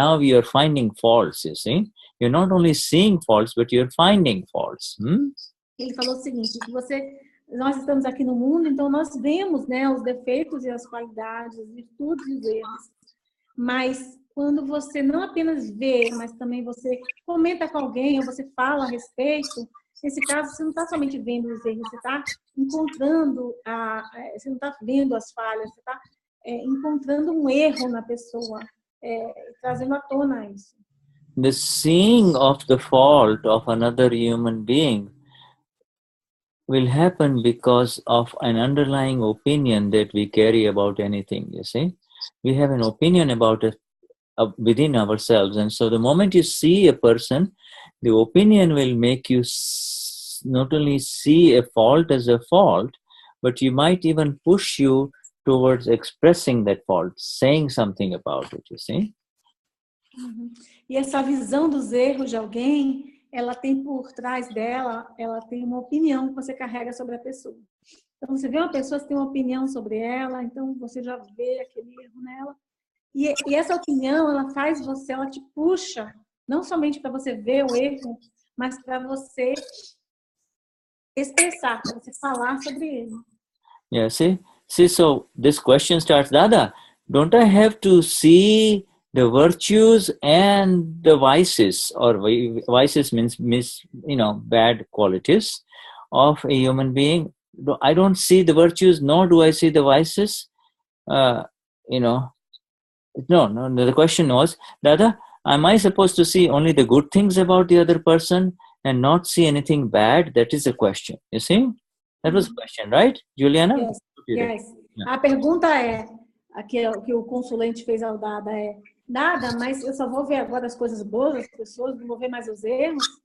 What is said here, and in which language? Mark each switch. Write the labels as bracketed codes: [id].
[en] Now you are finding faults, you see. You're not only seeing faults, but you're finding faults. [pt] Ele falou o seguinte, que nós estamos aqui no mundo, então nós vemos, né, os defeitos e as qualidades, as virtudes e os erros. Mas quando você não apenas vê, mas também você comenta com alguém, ou você fala a respeito, nesse caso você não está somente vendo os erros, você está encontrando, você não está vendo as falhas, você está encontrando um erro na pessoa, trazendo à tona isso. [en] The seeing of the fault of another human being will happen because of an underlying opinion that we carry about anything, you see. We have an opinion about it within ourselves, and so the moment you see a person, the opinion will make you not only see a fault as a fault, but you might even push you towards expressing that fault, saying something about it, you see. [pt] E essa visão dos erros de alguém, ela tem por trás dela, ela tem uma opinião que você carrega sobre a pessoa. Então, você vê uma pessoa, você tem uma opinião sobre ela, então você já vê aquele erro nela. E essa opinião, ela faz você, ela te puxa, não somente para você ver o erro, mas para você expressar, para você falar sobre ele. [en] Yeah, see, so this question starts, Dada, don't I have to see the virtues and the vices, or vices means bad qualities of a human being? I don't see the virtues, nor do I see the vices. No, the question was, Dada, am I supposed to see only the good things about the other person and not see anything bad? That is the question, you see? That was the question, right, Juliana? Yes. Yes. [pt] A pergunta que o consulente fez ao Dada Dada, mas eu só vou ver agora as coisas boas das pessoas, não vou ver mais os erros?